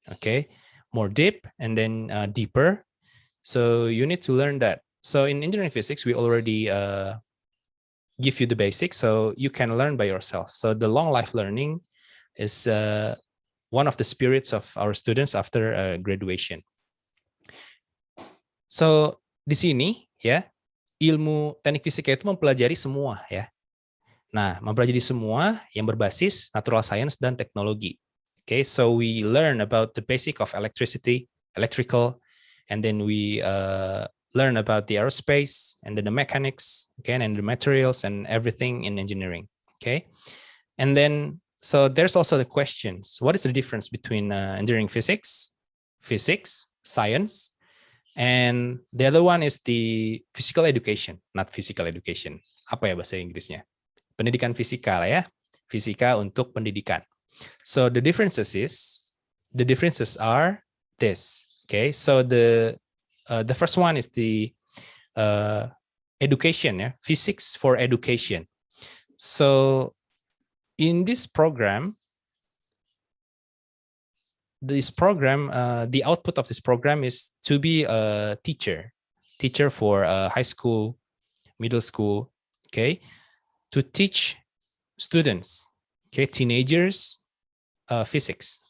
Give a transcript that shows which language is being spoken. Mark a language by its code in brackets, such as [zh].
[en] Okay, more deep and then deeper. So you need to learn that. So in engineering physics, we already give you the basics, so you can learn by yourself. So the long life learning is one of the spirits of our students after graduation. [id] So di sini ya, ilmu teknik fisika itu mempelajari semua ya. Nah, mempelajari semua yang berbasis natural science dan teknologi. [en] Okay, so we learn about the basic of electrical, and then we learn about the aerospace and then the mechanics, okay, and the materials and everything in engineering. Okay, and then so there's also the questions: what is the difference between engineering physics, science, and the other one is the physical education, not physical education. [id] Apa ya bahasa Inggrisnya? Pendidikan fisika lah ya, fisika untuk pendidikan. [en] So the differences are this. Okay, so the first one is the education, yeah, physics for education. So in this program, the output of this program is to be a teacher for high school, middle school, okay, to teach students, okay, teenagers, physics.